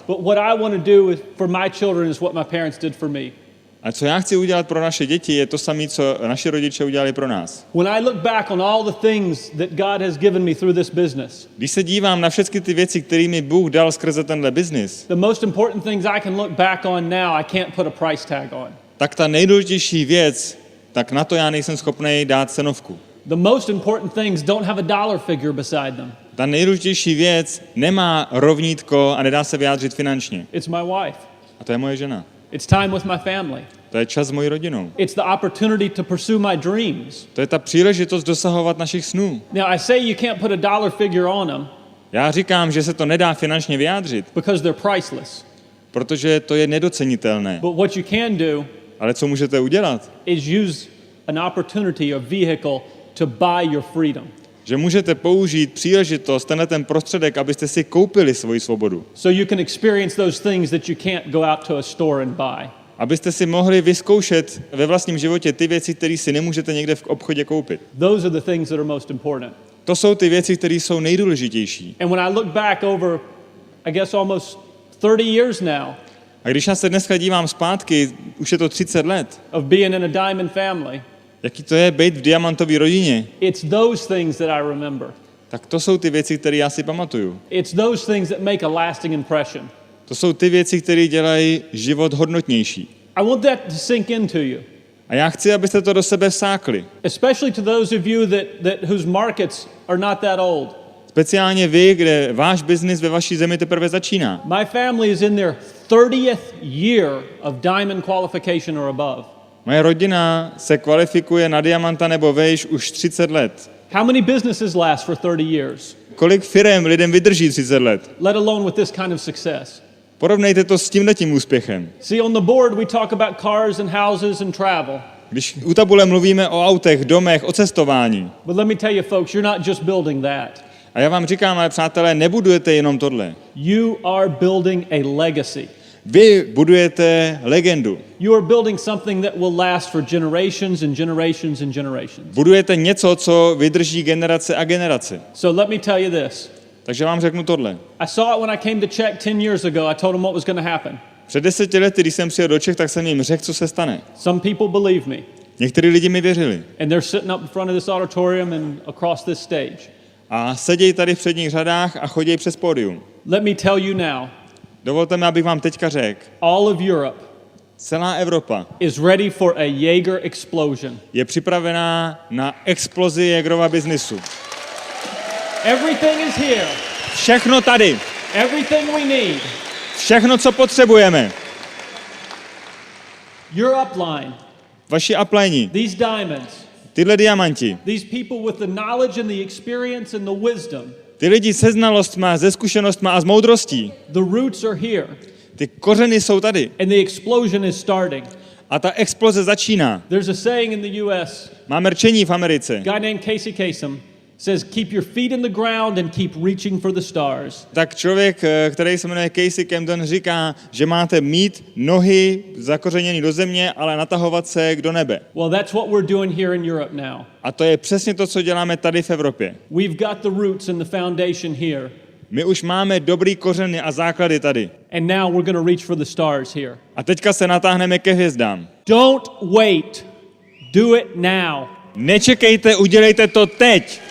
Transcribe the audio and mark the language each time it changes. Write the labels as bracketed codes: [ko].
[en] But what I want to do for my children is what my parents did for me. [cs] A co já chci udělat pro naše děti, je to samé, co naši rodiče udělali pro nás. [en] When I look back on all the things that God has given me through this business, [cs] Když se dívám na všechny ty věci, které mi Bůh dal skrze tenhle biznis, [en] the most important things I can look back on now, I can't put a price tag on. [cs] tak ta nejdůležitější věc, tak na to já nejsem schopný dát cenovku. [en] The most important things don't have a dollar figure beside them. [cs] Ta nejdůležitější věc nemá rovnítko a nedá se vyjádřit finančně. [en] It's my wife. [cs] A to je moje žena. [en] It's time with my family. [cs] To je čas s mojí rodinou. [en] It's the opportunity to pursue my dreams. [cs] To je ta příležitost dosahovat našich snů. [en] Now, I say you can't put a dollar figure on them [cs] Já říkám, že se to nedá finančně vyjádřit, [en] because they're priceless. [cs] protože to je nedocenitelné. [en] But what you can do [cs] Ale co můžete udělat? [en] is use an opportunity, a vehicle to buy your freedom. [cs] Že můžete použít příležitost, ten prostředek, abyste si koupili svoji svobodu. [en] So you can experience those things that you can't go out to a store and buy. [cs] Abyste si mohli vyzkoušet ve vlastním životě ty věci, které si nemůžete někde v obchodě koupit. [en] Those are the things that are most important. [cs] To jsou ty věci, které jsou nejdůležitější. [en] And when I look back over, I guess almost 30 years now, [cs] A když já se dneska dívám zpátky, už je to 30 let, [en] of being in a diamond family, [cs] jaký to je být v diamantové rodině, [en] it's those things that I remember. [cs] tak to jsou ty věci, které já si pamatuju. [en] It's those things that make a lasting impression. [cs] To jsou ty věci, které dělají život hodnotnější. [en] I want that to sink into you, [cs] A já chci, abyste to do sebe vsákli. [en] especially to those of you whose markets are not that old. [cs] Speciálně vy, kde váš biznis ve vaší zemi teprve začíná. [en] My family is in their 30th year of diamond qualification or above. [cs] Moje rodina se kvalifikuje na diamanta nebo vejš už 30 let. [en] How many businesses last for 30 years? [cs] Kolik firem lidem vydrží 30 let? [en] Let alone with this kind of success. [cs] Porovnejte to s tímhletím úspěchem. [en] See, on the board we talk about cars and houses and travel. [cs] Když u tabule mluvíme o autech, domech, o cestování. [en] But let me tell you folks, you're not just building that. [cs] A já vám říkám, ale přátelé, nebudujete jenom tohle. [en] You are building a legacy. [cs] Vy budujete legendu. [en] You are building something that will last for generations and generations and generations. [cs] Budujete něco, co vydrží generace a generace. [en] So let me tell you this. [cs] Takže vám řeknu tohle. [en] I saw it when I came to Czech 10 years ago. I told them what was going to happen. [cs] Před 10 lety, když jsem přijel do Čech, tak jsem jim řekl, co se stane. [en] Some people believe me. [cs] Někteří lidi mi věřili. [en] And they're sitting up in front of this auditorium and across this stage. [cs] A sedějí tady v předních řadách a chodí přes pódium. [en] Let me tell you now. [cs] Dovolte mi, abych vám teďka řekl. [en] All of Europe [cs] Celá Evropa [en] is ready for a Yager explosion. [cs] je připravená na explozi Jagerova biznisu. [en] Everything is here. [cs] Všechno tady. [en] Everything we need. [cs] Všechno, co potřebujeme. [en] Your upline. [cs] Vaši upline. [en] These diamonds. [cs] Tyhle diamanti. [en] These people with the knowledge and the experience and the wisdom. [cs] Ty lidi se znalostma, se zkušenostma a s moudrostí. [en] The roots are here. [cs] Ty kořeny jsou tady. [en] And the explosion is starting. [cs] A ta exploze začíná. [en] There's a saying in the US. [cs] Máme rčení v Americe. [en] A guy named Casey Kasem says keep your feet in the ground and keep reaching for the stars. [cs] Tak člověk, který se jmenuje Casey Camden, říká, že máte mít nohy zakořeněny do země, ale natahovat se do nebe. [en] Well, that's what we're doing here in Europe now. [cs] A to je přesně to, co děláme tady v Evropě. [en] We've got the roots and the foundation here. [cs] My už máme dobrý kořeny a základy tady. [en] And now we're going to reach for the stars here. [cs] A teďka se natáhneme ke hvězdám. [en] Don't wait. Do it now. [cs] Nečekejte, udělejte to teď.